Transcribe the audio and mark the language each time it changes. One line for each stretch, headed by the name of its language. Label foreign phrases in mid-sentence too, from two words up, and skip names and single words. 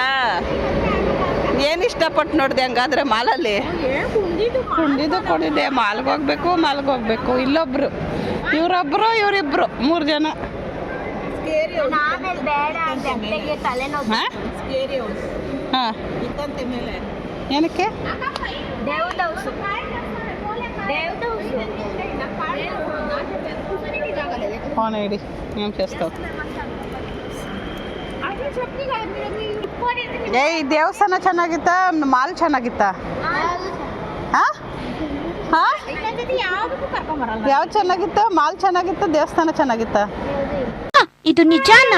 Kannada: ಏನು ಇಷ್ಟಪಟ್ಟು ನೋಡಿದೆ ಹಂಗಾದ್ರೆ ಮಾಲಲ್ಲಿ? ಕುಡಿದೆ. ಮಾಲ್ಗೆ ಹೋಗ್ಬೇಕು. ಇಲ್ಲೊಬ್ರು, ಇವರೊಬ್ರು, ಇವರಿಬ್ರು, 3 ಜನ. ಹಾಂ, ಏನಕ್ಕೆ?
Telugu: ఫోన్ ఐడి ఏం చేస్తావు?
Kannada: ಏ ಈ ದೇವಸ್ಥಾನ ಚೆನ್ನಾಗಿತ್ತಾ? ಮಾಲ್ ಚೆನ್ನಾಗಿತ್ತಾ? ಯಾವ್ದು ಚೆನ್ನಾಗಿತ್ತ? ಮಾಲ್ ಚೆನ್ನಾಗಿತ್ತ? ದೇವಸ್ಥಾನ ಚೆನ್ನಾಗಿತ್ತ? ಇದು ನಿಜಾನಾ?